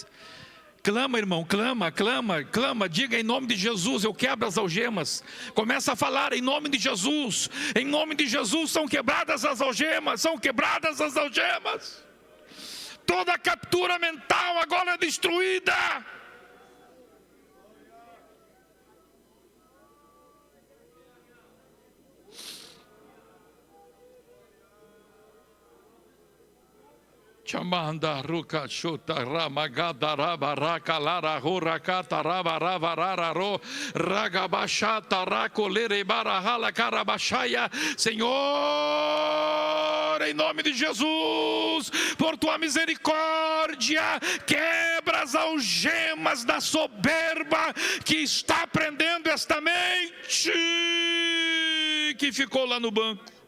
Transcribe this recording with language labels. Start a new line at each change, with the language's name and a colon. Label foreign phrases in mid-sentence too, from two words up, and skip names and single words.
Portuguese: Clama, irmão, clama, clama, clama, diga: em nome de Jesus, eu quebro as algemas. Começa a falar: em nome de Jesus, em nome de Jesus, são quebradas as algemas, são quebradas as algemas. Toda captura mental agora é destruída. Chamanda ruka chuta ramagada rabaraka lara horakata rabararararo ragabashata racolere barahala carabachaya. Senhor, em nome de Jesus, por Tua misericórdia, quebra as algemas da soberba que está prendendo esta mente que ficou lá no banco.